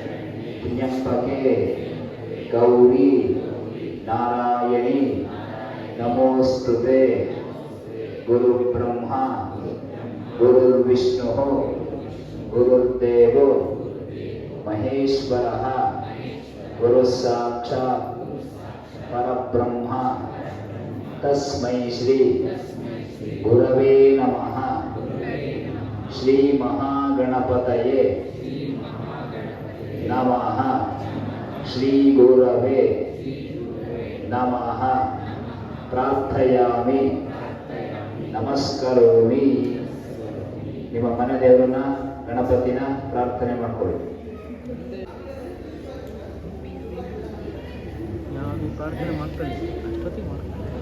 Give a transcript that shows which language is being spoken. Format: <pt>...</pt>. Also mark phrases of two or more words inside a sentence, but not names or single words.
<sa>ತ್ರ್ಯಂಬಕೆ ಗೌರಿ ನಾರಾಯಣಿ ನಮೋಸ್ತುತೆ ಗುರು ಬ್ರಹ್ಮ ಗುರುರ್ವಿಷ್ಣು ಗುರುರ್ದೇವೋ ಮಹೇಶ್ವರಃ ಗುರು ಸಾಕ್ಷಾತ್ ಪರಬ್ರಹ್ಮ ತಸ್ಮೈ ಶ್ರೀ ಗುರವೇ ನಮಃ. ಶ್ರೀ ಮಹಾಗಣಪತಯೇ ನಮಃ. ಶ್ರೀ ಗುರವೇ ನಮಃ. ಪ್ರಾರ್ಥಯಾಮಿ, ನಮಸ್ಕರೋಮಿ.</sa> <kn>ನಿಮ್ಮ ಮನೆ ದೇವರನ್ನ ಗಣಪತಿನ ಪ್ರಾರ್ಥನೆ ಮಾಡ್ಕೊಳ್ಳಿ. ನಾನು ಪ್ರಾರ್ಥನೆ ಮಾಡ್ತಾನೆ ಅಷ್ಟೊತ್ತಿಗೆ ಮಾಡ್ತಾನೆ.</kn>